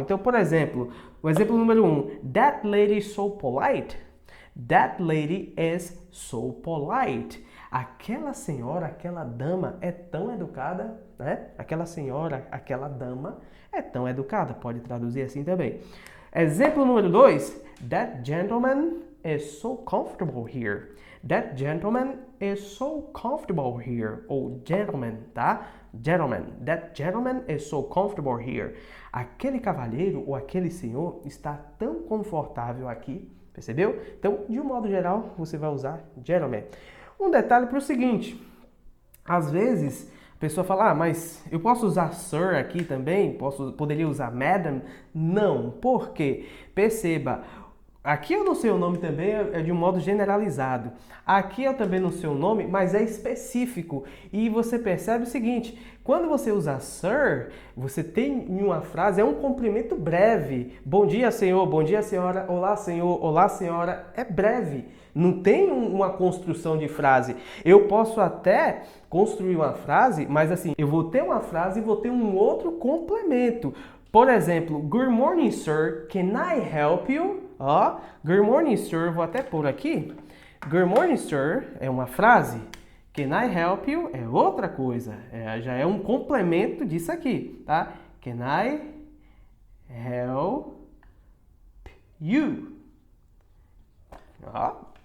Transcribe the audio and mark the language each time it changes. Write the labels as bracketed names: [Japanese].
[Portuguese] Então, por exemplo, o exemplo número 1. [English] That lady is so polite. That lady is so polite. [Portuguese] Aquela senhora, aquela dama é tão educada, né? Aquela senhora, aquela dama é tão educada. Pode traduzir assim também. Exemplo número 2. [English] That gentleman is so comfortable here. That gentleman is so comfortable here. [Portuguese] Ou [English] gentleman, tá? Gentleman. That gentleman is so comfortable here. [Portuguese] Aquele cavalheiro ou aquele senhor está tão confortável aqui. Percebeu? Então, de um modo geral, você vai usar gentleman. Um detalhe para o seguinte. Às vezes, a pessoa fala, mas eu posso usar sir aqui também? Poderia usar madam? Não. Por quê? Perceba, aqui eu não sei o nome também, é de um modo generalizado. Aqui eu também não sei o nome, mas é específico. E você percebe o seguinte, quando você usa sir, você tem em uma frase, é um cumprimento breve. Bom dia, senhor, bom dia, senhora, olá, senhor, olá, senhora. É breve. Não tem uma construção de frase. Eu posso até construir uma frase, mas assim, eu vou ter uma frase e vou ter um outro complemento. Por exemplo, [English] good morning, sir, can I help you? [Portuguese] Ó, [English] good morning, sir, [Portuguese] vou até pôr aqui. [English] Good morning, sir [Portuguese] é uma frase. [English] Can I help you [Portuguese] é outra coisa. Já é um complemento disso aqui, tá? [English] Can I help you? [Portuguese] Ó.